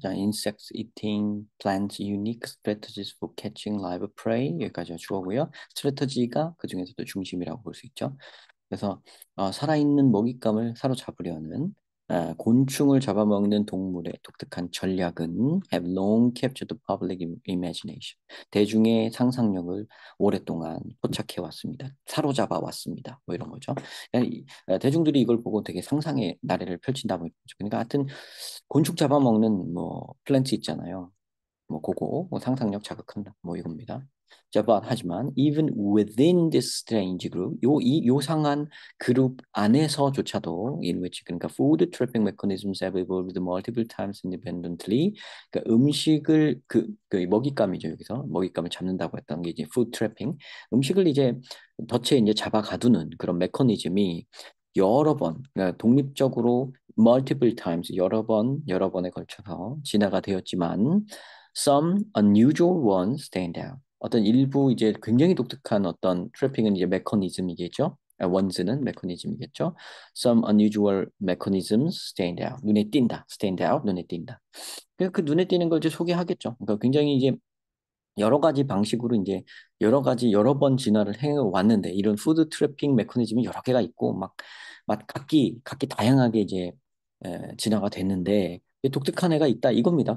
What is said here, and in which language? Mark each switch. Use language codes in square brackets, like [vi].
[en] 자, insects eating plants unique strategies for catching live prey [ko] 여기까지가 주어고요. 스트래터지가 그 중에서도 중심이라고 볼 수 있죠. 그래서 살아있는 먹잇감을 사로잡으려는 곤충을 잡아먹는 동물의 독특한 전략은 [en] have long captured the public imagination. [ko] 대중의 상상력을 오랫동안 포착해 왔습니다. 사로잡아 왔습니다. 뭐 이런 거죠. 대중들이 이걸 보고 되게 상상의 나래를 펼친다고 했죠. 그러니까 하여튼 곤충 잡아먹는 뭐 플랜트 있잖아요. 뭐 그거 뭐 상상력 자극한다 뭐 이겁니다. [en] 자, but [ko] 하지만 [en] even within this strange group [ko] 이 요상한 그룹 안에서조차도 [en] in which 그러니까 food trapping mechanisms have evolved multiple times independently [ko] 그러니까 음식을 그 먹잇감이죠. 여기서 먹잇감을 잡는다고 했던 게 이제 food trapping 음식을 이제 덫에 이제 잡아 가두는 그런 메커니즘이 여러 번 그러니까 독립적으로 multiple times 여러 번에 걸쳐서 진화가 되었지만 [en] some unusual ones stand out. [ko] 어떤 일부 이제 굉장히 독특한 어떤 트래핑은 이제 메커니즘이겠죠. 원즈는 메커니즘이겠죠. [en] Some unusual mechanisms stand out. [ko] 눈에 띈다. stand out. 눈에 띈다. 그 눈에 띄는 걸 이제 소개하겠죠. 그러니까 굉장히 이제 여러 가지 방식으로 이제 여러 가지 여러 번 진화를 해 왔는데 이런 푸드 트래핑 메커니즘이 여러 개가 있고 막 각기 다양하게 이제 진화가 됐는데 독특한 애가 있다 이겁니다.